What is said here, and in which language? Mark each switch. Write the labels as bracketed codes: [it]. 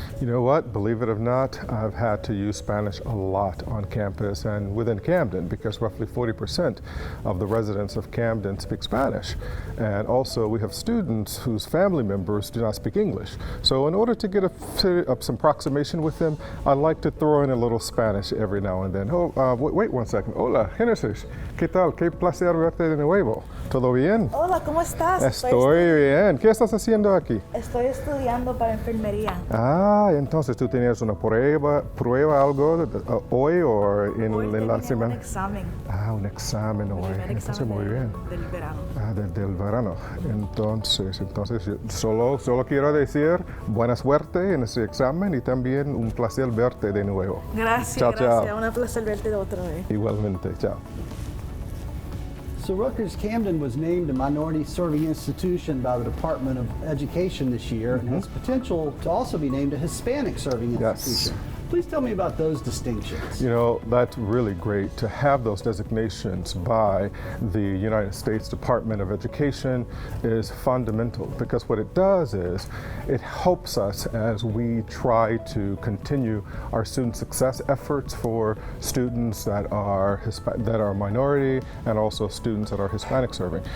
[en] You know what, believe it or not, I've had to use Spanish a lot on campus and within Camden, because roughly 40% of the residents of Camden speak Spanish. And also we have students whose family members do not speak English. So in order to get some approximation with them, I like to throw in a little Spanish every now and then. Wait one second. [es] Hola, Genesis. ¿Qué tal? Qué placer verte de nuevo. ¿Todo bien? Hola, ¿cómo estás? Estoy bien. ¿Qué estás haciendo aquí? Estoy estudiando para enfermería. Ah, entonces tú tenías una prueba algo hoy o en la semana. Un examen. Ah, un examen hoy. Entonces muy bien. Del verano. Ah, del verano. Entonces yo solo quiero decir buena suerte en ese examen y también un placer verte de nuevo. Gracias, Chao, gracias. chao. Un placer verte de otra vez. Igualmente, chao. [en] So Rutgers-Camden was named a minority-serving institution by the Department of Education this year and has potential to also be named a Hispanic-serving institution. Please tell me about those distinctions. You know, that's really great to have those designations by the United States Department of Education is fundamental, because what it does is it helps us as we try to continue our student success efforts for students that are minority and also students that are Hispanic serving.